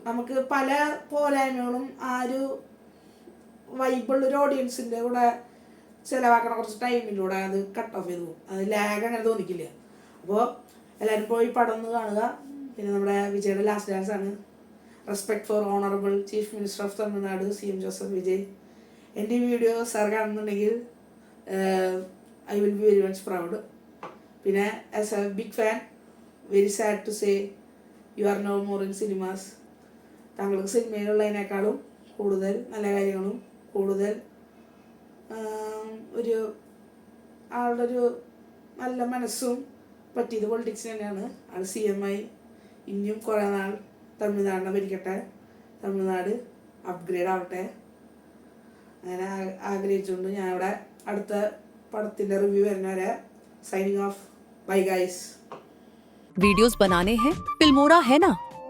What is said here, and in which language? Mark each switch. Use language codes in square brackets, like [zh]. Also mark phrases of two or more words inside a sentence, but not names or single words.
[ml] നമുക്ക് പല പോരായ്മകളും ആ ഒരു വൈബിളുള്ളൊരു ഓഡിയൻസിൻ്റെ കൂടെ ചിലവാക്കണ കുറച്ച് ടൈമിലൂടെ അത് [en] cut off [ml] ചെയ്തു പോകും. അത് ലാഗ് അങ്ങനെ തോന്നിക്കില്ല. അപ്പോൾ എല്ലാവരും പോയി പടം ഒന്ന് കാണുക. പിന്നെ നമ്മുടെ വിജയുടെ [en] last dance ആണ്. Respect for Honourable Chief Minister of Tamil Nadu CM Joseph Vijay. [ml] എൻ്റെ ഈ വീഡിയോ സാർ കാണുന്നുണ്ടെങ്കിൽ [en] I will be very much proud. പിന്നെ as a big fan, very sad to say you are no more in cinemas. [ml] താങ്കൾക്ക് സിനിമയിലുള്ളതിനേക്കാളും കൂടുതൽ നല്ല കാര്യങ്ങളും കൂടുതൽ ഒരു ആളുടെ ഒരു നല്ല മനസ്സും പറ്റിയത് പൊളിറ്റിക്സ് തന്നെയാണ്. ആൾ CM ആയി ഇനിയും കുറേ നാൾ തമിഴ്നാടിനെ ഭരിക്കട്ടെ, തമിഴ്നാട് അപ്ഗ്രേഡ് ആവട്ടെ, അങ്ങനെ ആഗ്രഹിച്ചുകൊണ്ട് ഞാൻ ഇവിടെ അടുത്ത പടത്തിൻ്റെ റിവ്യൂ വരുന്നവരെ [en] signing off. bye guys. [hi] वीडियोस बनाने हैं फिल्मोरा है ना.